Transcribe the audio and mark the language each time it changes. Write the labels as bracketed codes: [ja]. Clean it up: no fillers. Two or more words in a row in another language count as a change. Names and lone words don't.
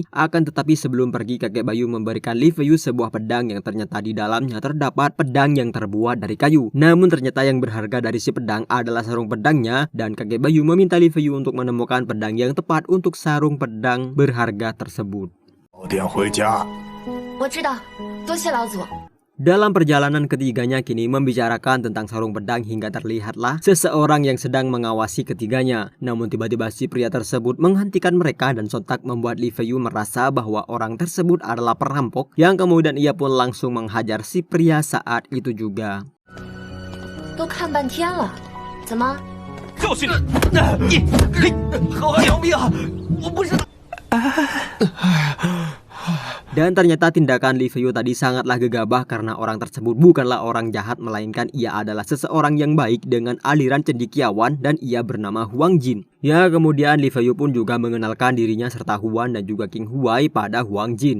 [id] Akan tetapi sebelum pergi, kakek Bayu memberikan Li Feiyu sebuah pedang yang ternyata di dalamnya terdapat pedang yang terbuat dari kayu. Namun ternyata yang berharga dari si pedang adalah sarung pedangnya, dan kakek Bayu meminta Li Feiyu untuk menemukan pedang yang tepat untuk sarung pedang berharga tersebut. [zh] 早点回家。我知道，多谢老祖。 [id] Dalam perjalanan ketiganya kini membicarakan tentang sarung pedang hingga terlihatlah seseorang yang sedang mengawasi ketiganya. Namun tiba-tiba si pria tersebut menghentikan mereka dan sontak membuat Li Feiyu merasa bahwa orang tersebut adalah perampok, yang kemudian ia pun langsung menghajar si pria saat itu juga. [zh] 都看半天了，怎么？就是你，好救命啊！我不是。 [id] Dan ternyata tindakan Li Feiyu tadi sangatlah gegabah karena orang tersebut bukanlah orang jahat, melainkan ia adalah seseorang yang baik dengan aliran cendekiawan dan ia bernama Huang Jin. Ya, kemudian Li Feiyu pun juga mengenalkan dirinya serta Huan dan juga King Huai pada Huang Jin.